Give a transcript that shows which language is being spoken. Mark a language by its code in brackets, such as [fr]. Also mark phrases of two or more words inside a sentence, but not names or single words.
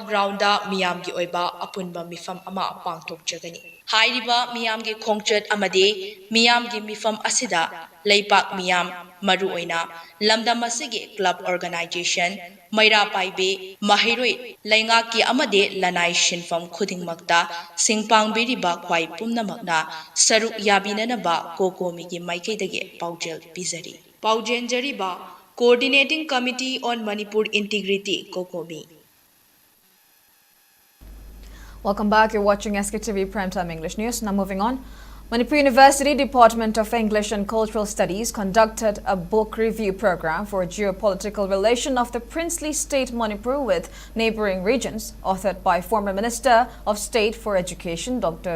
[mni] ground da miyamgi oiba apunba mifam ama pangthok jagani hairiba miyamgi khongchat amade miyamgi mifam asida leipak miyam maru oina lamdam asigi [en] club organization [mni] Maira Paibe Mahiroi Laingaki Amade Lanai Shinfam Khudingmakta Singpang Biriba Kwai Pumnamakna Saruk Yabinanaba COCOMI ki Maikaidagi Paujel Bizari Paujenjariba Coordinating Committee on Manipur Integrity COCOMI. [en] Welcome back. You're watching SKTV Primetime English News. Now moving on. Manipur University Department of English and Cultural Studies conducted a book review program for geopolitical relation of the princely state Manipur with neighboring regions, authored by former Minister of State for Education Dr.